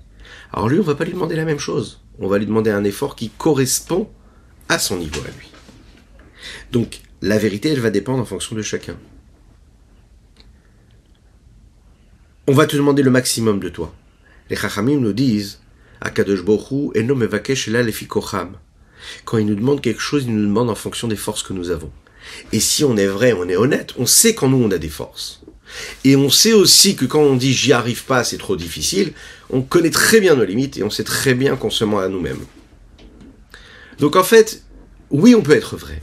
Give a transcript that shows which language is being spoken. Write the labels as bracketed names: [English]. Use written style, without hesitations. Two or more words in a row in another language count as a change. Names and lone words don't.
[French] Alors lui, on ne va pas lui demander la même chose. On va lui demander un effort qui correspond à son niveau à lui. Donc, la vérité, elle va dépendre en fonction de chacun. On va te demander le maximum de toi. Les Chachamim nous disent [Hebrew] הקדוש ברוך הוא אינו מבקש אלא לפי כוחם. [French] Quand il nous demande quelque chose, il nous demande en fonction des forces que nous avons. Et si on est vrai, on est honnête, on sait qu'en nous on a des forces. Et on sait aussi que quand on dit j'y arrive pas, c'est trop difficile, on connaît très bien nos limites et on sait très bien qu'on se ment à nous-mêmes. Donc en fait, oui, on peut être vrai.